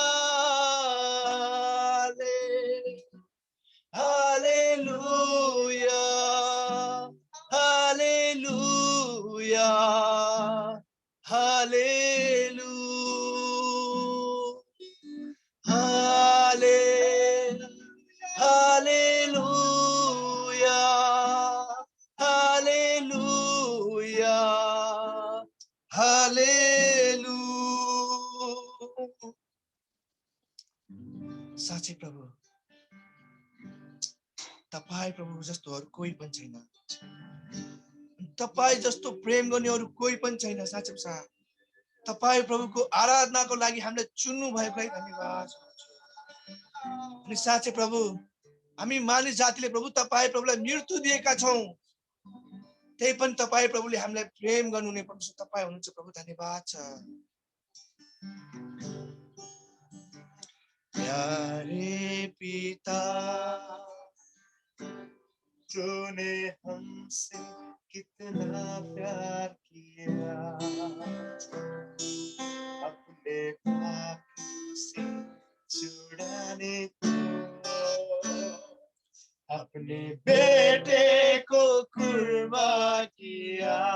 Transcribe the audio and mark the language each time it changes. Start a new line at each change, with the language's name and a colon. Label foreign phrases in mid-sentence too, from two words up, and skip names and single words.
Nepali: हालेलुया हालेलुया हालेलुया हालेलुया हालेलुया हालेलुया। साँच्चै प्रभु तपाईँ प्रभु जस्तो अरू कोही पनि छैन। तपाईँ जस्तो प्रेम गर्ने अरू कोही पनि छैन। साँच्चै साथ तपाईँ प्रभुको आराधनाको लागि हामीलाई चुन्नु भएकोलाई धन्यवाद। अनि साँच्चै प्रभु हामी मानिस जातिले प्रभु तपाईँ प्रभुलाई मृत्यु दिएका छौँ, त्यही पनि तपाईँ प्रभुले हामीलाई प्रेम गर्नुहुने परमेश्वर तपाईँ हुनुहुन्छ प्रभु। धन्यवाद छ।
Hindi: प्यारे पिता तूने हमसे कितना प्यार किया, अपने पापों से छुड़ाने को अपने बेटे को कुर्बान किया।